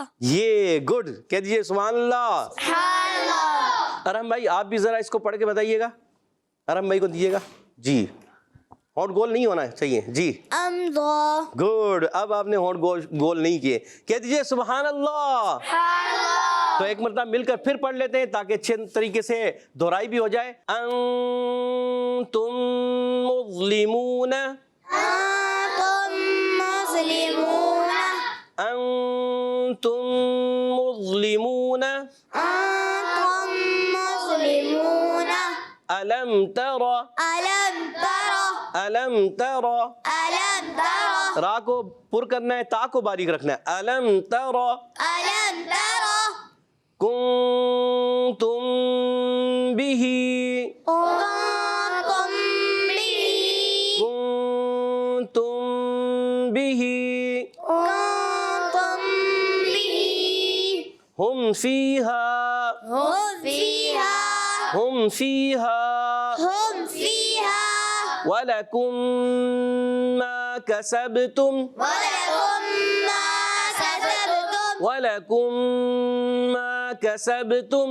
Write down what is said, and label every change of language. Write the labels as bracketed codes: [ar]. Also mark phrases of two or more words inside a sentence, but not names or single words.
[ur] یہ گڈ، کہہ دیجیے [ar] سبحان اللہ۔ [ur] ارحم بھائی آپ بھی ذرا اس کو پڑھ کے بتائیے گا، ارحم بھائی کو دیجیے گا جی، ہونٹ گول نہیں ہونا چاہیے جی، ام دا گڈ۔ اب آپ نے ہونٹ گول نہیں کیے، کہہ دیجیے [ar] سبحان اللہ۔ [ur] تو ایک مرتبہ مل کر پھر پڑھ لیتے ہیں تاکہ اچھے طریقے سے دہرائی بھی ہو جائے۔ [ar] انتم مظلمون، انتم مسلمون انتم مظلمون، انتم مسلمون الم تر، الم تر الم تر، الم تر [ur] را کو پر کرنا ہے، تا کو باریک رکھنا ہے، [ar] الم تر الم تر کنتم به، کنتم به کنتم به، کنتم به هم فيها، هم فيها هم فيها، هم فيها ولكم ما كسبتم، ولكم ما كسبتم ولكم ما كسبتم،